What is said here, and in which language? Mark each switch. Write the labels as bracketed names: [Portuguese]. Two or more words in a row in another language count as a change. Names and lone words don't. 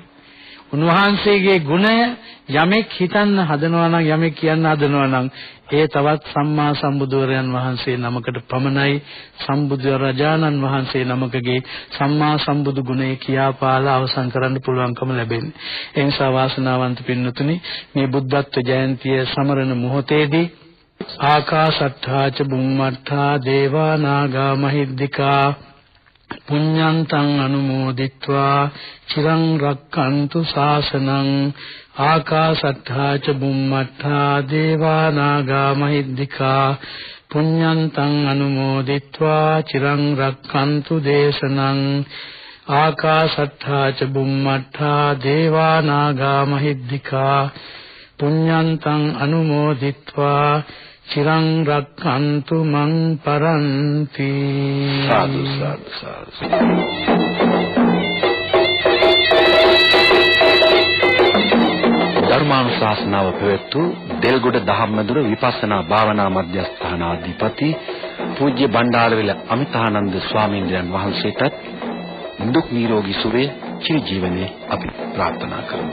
[Sinhala] උන්වහන්සේගේ ගුණය යමෙක් හිතන්න හදනවා නම් යමෙක් කියන්න හදනවා නම් ඒ තවත් සම්මා සම්බුදුරයන් වහන්සේ නමකට පමණයි සම්බුදු රජාණන් වහන්සේ නමකගේ සම්මා සම්බුදු ගුණය කියාපාලා අවසන් කරන්න පුළුවන්කම ලැබෙන්නේ. ඒ නිසා වාසනාවන්ත පින්නතුනි මේ බුද්ධත්ව ජයන්තිය සමරන මොහොතේදී ආකාශට්ඨා [Pali] ච බුම්මට්ඨා දේවා නාග මහිද්దికා පුඤ්ඤන්තං අනුමෝදිත්වා චිරං රක්ඛන්තු ශාසනං ආකාශට්ඨා ච බුම්මට්ඨා දේවා නාග මහිද්దికා පුඤ්ඤන්තං අනුමෝදිත්වා චිරං රක්ඛන්තු දේශනං ආකාශට්ඨා ච බුම්මට්ඨා දේවා නාග මහිද්దికා පුඤ්ඤන්තං අනුමෝදිත්වා චිරං රක්ඛන්තු මං පරන්ති. [Sinhala] සාදු සාදු සාදු. ධර්මානුශාසනාව පැවැත්වූ දෙල්ගොඩ දහම්මදුර විපස්සනා භාවනා මධ්‍යස්ථානාධිපති පූජ්‍ය බණ්ඩාරවිල අමිතානන්ද ස්වාමීන් වහන්සේටත් දුක් නිරෝගී සුවය චිර ජීවනයේ අපි ප්‍රාර්ථනා කරමු.